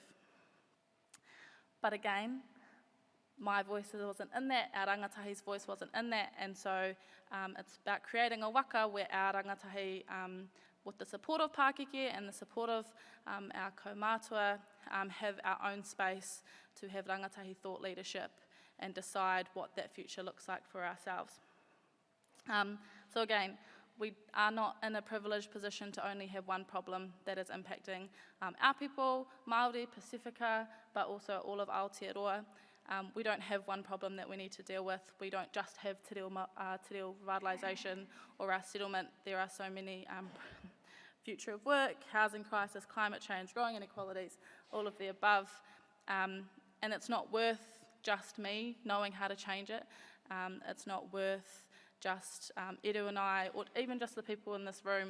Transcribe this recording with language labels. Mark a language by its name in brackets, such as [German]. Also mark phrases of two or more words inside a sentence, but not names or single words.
[English] But again, my voice wasn't in that, our rangatahi's voice wasn't in that, and so it's about creating a waka where our rangatahi, with the support of Pākeke and the support of our kaumātua, have our own space to have rangatahi thought leadership and decide what that future looks like for ourselves. So again, we are not in a privileged position to only have one problem that is impacting our people, Māori, Pacifica, but also all of Aotearoa. We don't have one problem that we need to deal with. We don't just have [Māori] te reo [English] revitalisation or our settlement. There are so many future of work, housing crisis, climate change, growing inequalities, all of the above. And it's not worth just me knowing how to change it. It's not worth just Edu and I, or even just the people in this room.